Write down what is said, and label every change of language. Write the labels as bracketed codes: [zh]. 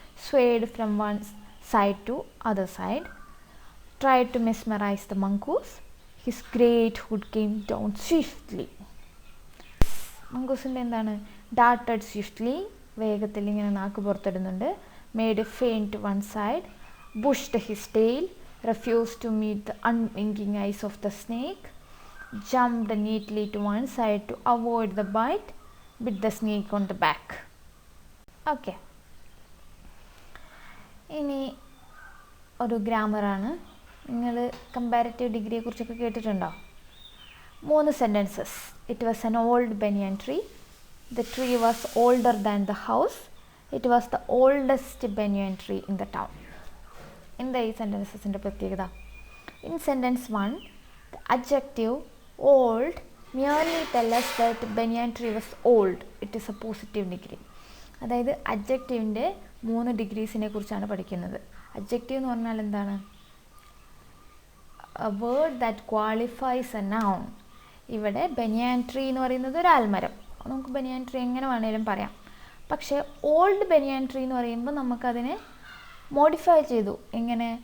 [en] Swayed from one side to other side. Try to mesmerize the mongoose. His great hood came down swiftly. [ml] മംഗൂസിൻ്റെ എന്താണ്. [en] darted swiftly, [ml] വേഗത്തിൽ ഇങ്ങനെ നാക്ക് പുറത്തിടുന്നുണ്ട്. [en] Made a feint one side. Bushed his tail. refused to meet the unwinking eyes of the snake. Jumped neatly to one side to avoid the bite. Bit the snake on the back. Okay. [ml] ഇനി ഒരു ഗ്രാമറാണ്. നിങ്ങൾ comparative ഡിഗ്രിയെ കുറിച്ചൊക്കെ കേട്ടിട്ടുണ്ടോ? [en] 3 sentences. It was an old banyan tree. The tree was older than the house. It was the oldest banyan tree in the town. [ml] എന്താ ഈ സെൻറ്റൻസസിൻ്റെ പ്രത്യേകത? [en] In sentence 1, the adjective old merely tell us that banyan tree was old. It is a positive degree. [ml] അതായത് അഡ്ജക്റ്റീവിൻ്റെ 3 ഡിഗ്രീസിനെ കുറിച്ചാണ് പഠിക്കുന്നത്. Adjective എന്ന് പറഞ്ഞാൽ എന്താണ്? [en] A word that qualifies a noun. [ml] ഇവിടെ ബനിയാൻ ട്രീ എന്ന് പറയുന്നത് ഒരു ആൽമരം. നമുക്ക് ബനിയാൻ ട്രീ എങ്ങനെ വേണേലും പറയാം. പക്ഷേ ഓൾഡ് ബനിയാൻ ട്രീ എന്ന് പറയുമ്പോൾ നമുക്കതിനെ മോഡിഫൈ ചെയ്തു. എങ്ങനെ?